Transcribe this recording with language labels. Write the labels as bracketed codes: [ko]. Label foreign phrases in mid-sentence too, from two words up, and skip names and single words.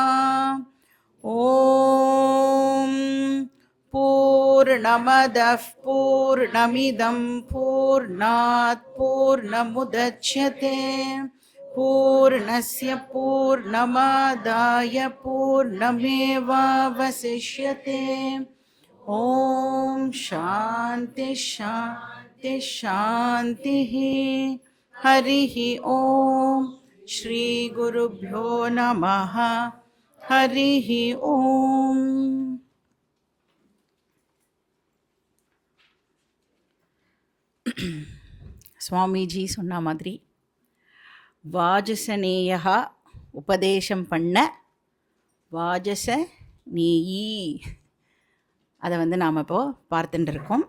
[sa] ॐ पूर्णमदः पूर्णमिदं पूर्णात् पूर्णमुदच्यते पूर्णस्य पूर्णमादाय पूर्णमेवावशिष्यते। ॐ शान्ति शान्ति शान्तिः। हरिः ॐ श्री गुरुभ्यो नमः। हरिः ॐ। [ta] சுவாமிஜி சொன்ன மாதிரி வாஜசநேயா உபதேசம் பண்ண வாஜச நேயி, அதை நாம் இப்போது பார்த்துட்டு இருக்கோம்.